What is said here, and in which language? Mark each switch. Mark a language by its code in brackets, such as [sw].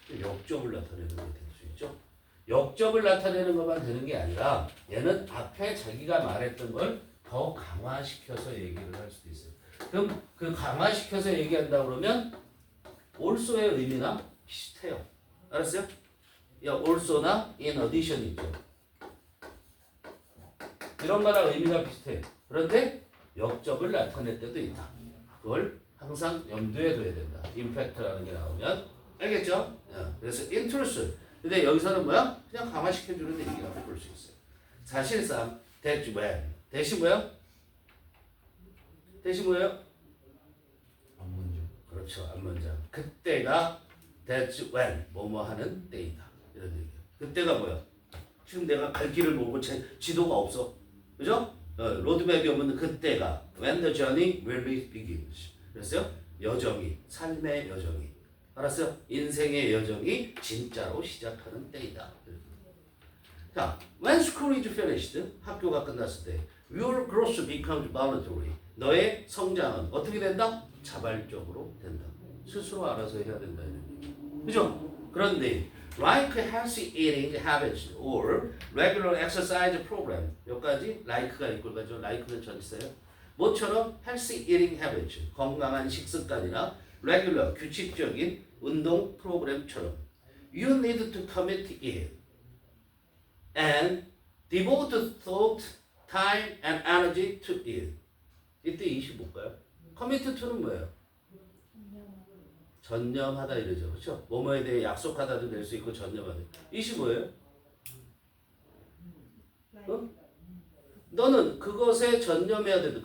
[ko] 역점을 나타내는 게 될 수 있죠. 역점을 나타내는 것만 되는 게 아니라 얘는 앞에 자기가 말했던 걸 더 강화시켜서 얘기를 할 수도 있어요. 그럼 그 강화시켜서 얘기한다 그러면 also의 의미나 비슷해요. 알았어요? also나 in addition 있죠. 이런 거랑 의미가 비슷해. 그런데 역점을 나타낼 때도 있다. 그걸 항상 염두에 둬야 된다. impact라는 게 나오면 알겠죠? 그래서 interest. 근데 여기서는 뭐야? 그냥 강화시켜주는 얘기라고 볼 수 있어요. 사실상 that when 대시 뭐야? 대시 뭐예요? 앞문장. 그렇죠. 앞문장. 그때가 [en] that's when [ko] 뭐뭐 하는 때이다. 이런 얘기예요. 그때가 뭐야? 지금 내가 갈 길을 모르고 지도가 없어. 그죠? 로드맵이 없는 그때가 [en] when the journey will begins. [ko] 그랬어요? 여정이 삶의 여정이 알았어요? 인생의 여정이 진짜로 시작하는 때이다. [en] 자, when school is finished, [ko] 학교가 끝났을 때, [en] your growth becomes voluntary. [ko] 너의 성장은 어떻게 된다? 자발적으로 된다. 스스로 알아서 해야 된다. 그죠? 그런데 [en] like healthy eating habits or regular exercise program [ko] 여기까지 like가 있고 가죠. like는 전치사예요. 뭐처럼 [en] healthy eating habits [ko] 건강한 식습관이나 [en] regular [ko] 규칙적인 운동 프로그램처럼 [en] you need to commit it and devote thought, time and energy to it. [ko] 이때 20 볼까요? commit to는 뭐예요? 전념하다 이러죠. 그렇죠? 뭐뭐에 대해 약속하다도 될 수 있고 전념하다. 20 뭐예요? 어? 너는 그것에 전념해야 된다.